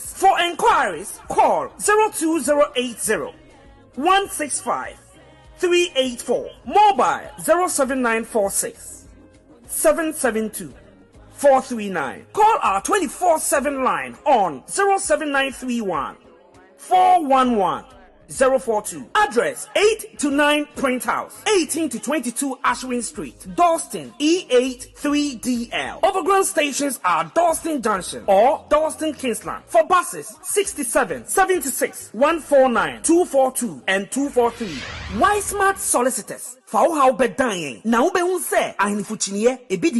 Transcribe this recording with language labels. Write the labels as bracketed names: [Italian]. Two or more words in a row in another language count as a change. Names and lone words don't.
[English] For inquiries, call 02080 165 384, mobile 07946 772 439. Call our 24/7 line on 07931 411 042. Address 8 to 9 Print House, 18 to 22 Ashwin Street, Dalston, E83DL. Overground stations are Dalston Junction or Dalston Kingsland. For buses, 67, 76, 149, 242 and 243. Why Smart Solicitors? For how be dying. Now be unse.